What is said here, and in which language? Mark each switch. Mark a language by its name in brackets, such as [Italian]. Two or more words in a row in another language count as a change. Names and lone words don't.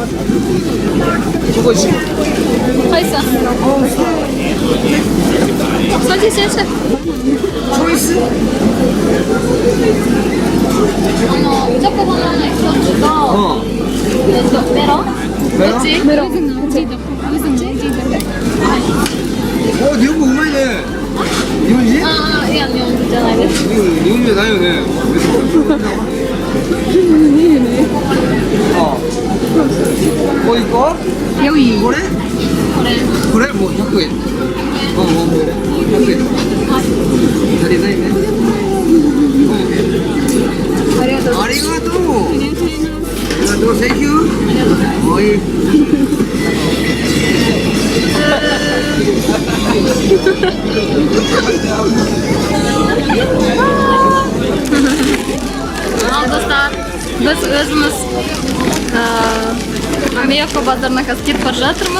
[Korean] 저거 이 친구. [Kazakh] Қайсы? Садись. [Korean] 초이스? 무조건 바나나 있었지가 메로? 그렇지? 메로. [Japanese] 日本語うまいね. [Korean] 니혼지? 이게 니혼이잖아. 니혼지 나요네. 이거? 여기. 그래? 그래? 뭐 100엔. 뭐 그래? 100엔. 자리 나있네. 아리가또. 땡큐. 어이. [Kazakh] Достар, біз өзіміз Америка базарына қазір кетіп бара жатырмыз.